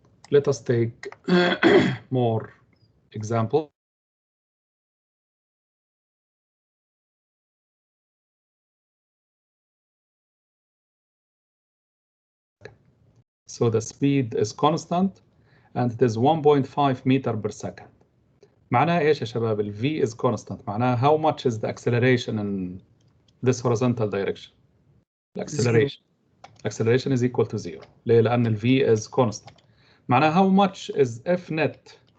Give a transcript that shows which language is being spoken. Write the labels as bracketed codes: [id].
[en] Let us take more example. So the speed is constant and it is 1.5 meter per second. [ar] معناها ايش يا شباب؟ ال [en] V is constant. [ar] معناها [en] how much is the acceleration in this horizontal direction? The acceleration is equal to 0. [ar] ليه؟ لأن ال [en] V is constant. [ar] معناها [en] how much is F net؟